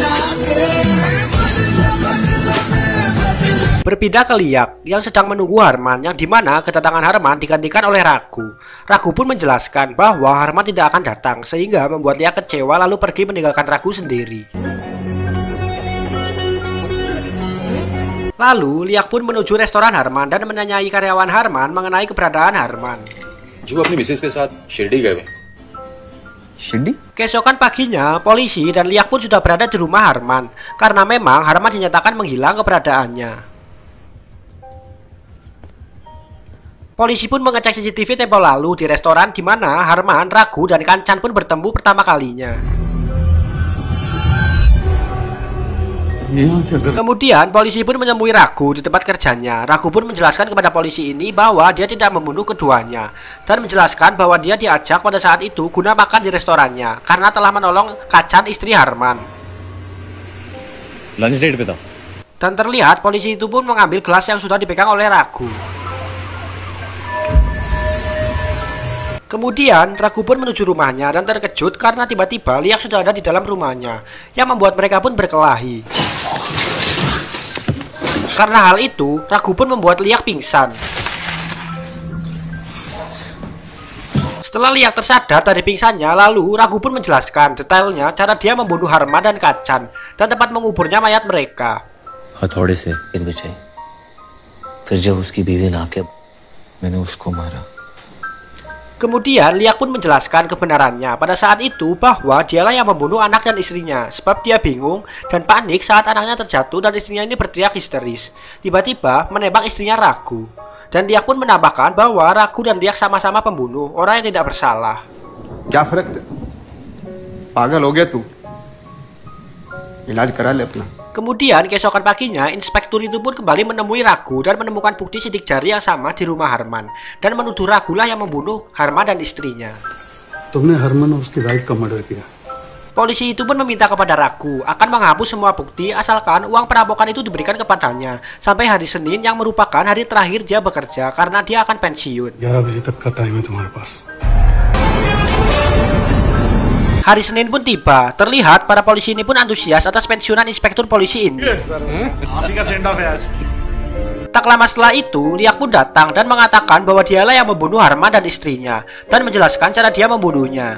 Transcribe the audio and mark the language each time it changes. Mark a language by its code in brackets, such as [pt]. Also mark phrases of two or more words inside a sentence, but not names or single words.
[id] Berpindah ke Liak yang sedang menunggu Harman, yang dimana kedatangan Harman digantikan oleh Ragu. Ragu pun menjelaskan bahwa Harman tidak akan datang, sehingga membuat Liak kecewa lalu pergi meninggalkan Ragu sendiri. Lalu Liak pun menuju restoran Harman dan menanyai karyawan Harman mengenai keberadaan Harman. [hi] जो अपनी मिसेस के साथ शिरडी गए हुए। शिरडी? [id] Keesokan paginya, polisi dan Liak pun sudah berada di rumah Harman, karena memang Harman dinyatakan menghilang keberadaannya. Polisi pun mengecek CCTV tempo lalu di restoran di mana Harman, Ragu, dan Kancan pun bertemu pertama kalinya. Kemudian polisi pun menemui Ragu di tempat kerjanya. Ragu pun menjelaskan kepada polisi ini bahwa dia tidak membunuh keduanya, dan menjelaskan bahwa dia diajak pada saat itu guna makan di restorannya karena telah menolong Kancan, istri Harman. [en] lunch date [hi] पे था। [id] Dan terlihat polisi itu pun mengambil gelas yang sudah dipegang oleh Ragu. Kemudian Ragu pun menuju rumahnya dan terkejut karena tiba-tiba Liak sudah ada di dalam rumahnya, yang membuat mereka pun berkelahi. Karena hal itu, Ragu pun membuat Liak pingsan. Setelah Liak tersadar dari pingsannya, lalu Ragu pun menjelaskan detailnya cara dia membunuh Harman dan Kancan dan tempat menguburnya mayat mereka. [hi] हथौड़े से गिर बचाई। फिर जब उसकी बीवी ना आके मैंने उसको मारा। [id] Kemudian Liak pun menjelaskan kebenarannya pada saat itu bahwa dialah yang membunuh anak dan istrinya, sebab dia bingung dan panik saat anaknya terjatuh dan istrinya ini berteriak histeris. Tiba-tiba menembak istrinya Ragu. Dan Liak pun menambahkan bahwa Ragu dan Liak sama-sama pembunuh, orang yang tidak bersalah. [hi] क्या फर्क पागल हो गया तू इलाज करा ले अपना। [id] Kemudian keesokan paginya, inspektur itu pun kembali menemui Ragu dan menemukan bukti sidik jari yang sama di rumah Harman, dan menuduh Ragu lah yang membunuh Harman dan istrinya. [hi] तुमने हरमन और उसकी वाइफ का मर्डर किया। [id] Polisi itu pun meminta kepada Ragu akan menghapus semua bukti asalkan uang perampokan itu diberikan kepadanya sampai hari Senin yang merupakan hari terakhir dia bekerja karena dia akan pensiun. [hi] 11 बजे तक का टाइम है तुम्हारे पास। [id] Hari Senin pun tiba. Terlihat para polisi ini pun antusias atas pensiunan inspektur polisi ini. Tak lama setelah itu, Liak pun datang dan mengatakan bahwa dialah yang membunuh Harman dan istrinya, dan menjelaskan cara dia membunuhnya.